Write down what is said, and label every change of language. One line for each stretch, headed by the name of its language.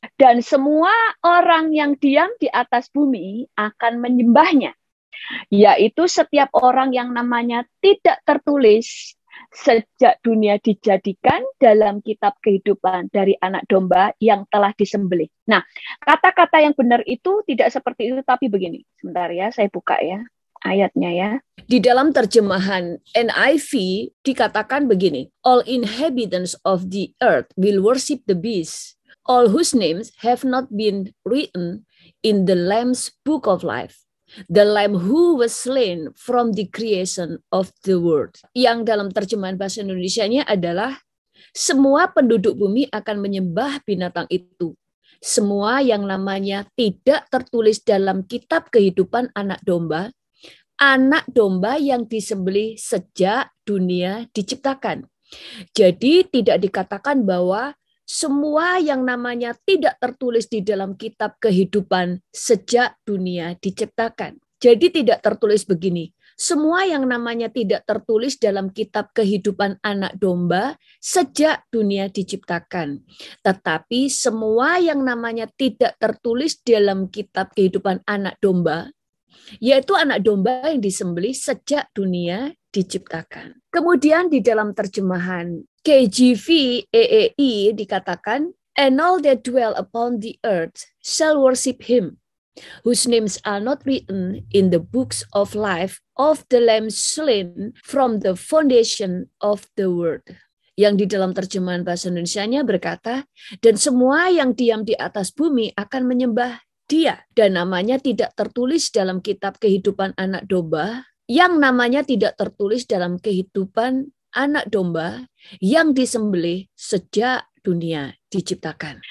Indonesian: Dan semua orang yang diam di atas bumi akan menyembahnya, yaitu setiap orang yang namanya tidak tertulis sejak dunia dijadikan dalam kitab kehidupan dari anak domba yang telah disembelih. Nah, kata-kata yang benar itu tidak seperti itu, tapi begini. Sebentar ya, saya buka ya ayatnya ya. Di dalam terjemahan NIV dikatakan begini.
English: All inhabitants of the earth will worship the beast, all whose names have not been written in the Lamb's book of life. The Lamb who was slain from the creation of the world.
Indonesian: Yang dalam terjemahan bahasa Indonesianya adalah semua penduduk bumi akan menyembah binatang itu. Semua yang namanya tidak tertulis dalam kitab kehidupan anak domba yang disembelih sejak dunia diciptakan. Jadi tidak dikatakan bahwa semua yang namanya tidak tertulis di dalam kitab kehidupan sejak dunia diciptakan. Jadi tidak tertulis begini. Semua yang namanya tidak tertulis dalam kitab kehidupan anak domba sejak dunia diciptakan. Tetapi semua yang namanya tidak tertulis dalam kitab kehidupan anak domba, yaitu anak domba yang disembelih sejak dunia diciptakan. Kemudian di dalam terjemahan KJV EEI dikatakan,
English: and all that dwell upon the earth shall worship him, whose names are not written in the books of life of the Lamb slain from the foundation of the world.
Indonesian: Yang di dalam terjemahan bahasa Indonesianya berkata, dan semua yang diam di atas bumi akan menyembah dia, dan namanya tidak tertulis dalam kitab kehidupan anak domba, yang namanya tidak tertulis dalam kehidupan anak domba yang disembelih sejak dunia diciptakan.